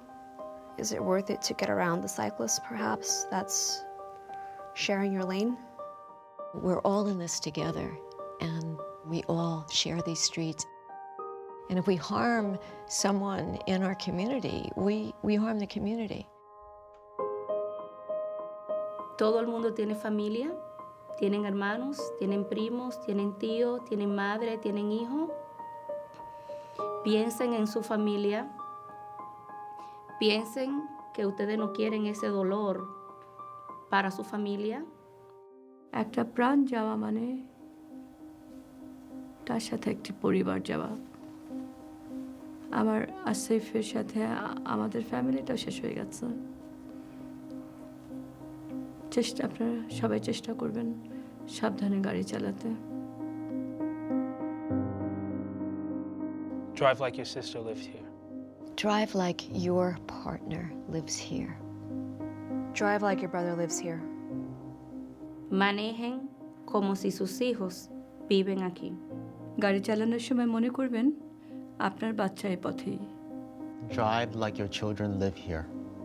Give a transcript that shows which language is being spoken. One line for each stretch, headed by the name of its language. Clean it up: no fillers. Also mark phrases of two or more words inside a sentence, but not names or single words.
English: Is it worth it to get around the cyclist, perhaps, that's sharing your lane? We're all in this together, and we all share these streets. And if we harm someone in our community, we harm the community.
Spanish: Todo el mundo tiene familia, tienen hermanos, tienen primos, tienen tíos, tienen madre, tienen hijos. Piensen en su familia. Piensen que ustedes no quieren ese dolor para su familia.
Bangla: একটা প্রাণ যাওয়া মানে তার সাথে একটি পরিবার যাওয়া। আমার আসিফের সাথে আমাদের ফ্যামিলিটাও শেষ হয়ে গেছে। আপনারা সবাই চেষ্টা করবেন সাবধানে গাড়ি চালাতে।
English: Drive like your sister lived here. Drive like your partner lives here. Drive like your brother lives here.
Spanish: Manejen como si sus hijos viven aquí.
Bangla: গাড়ি চালানোর সময় মনে করবেন আপনার বাচ্চা এই পথেই।
English: Drive like your children live here.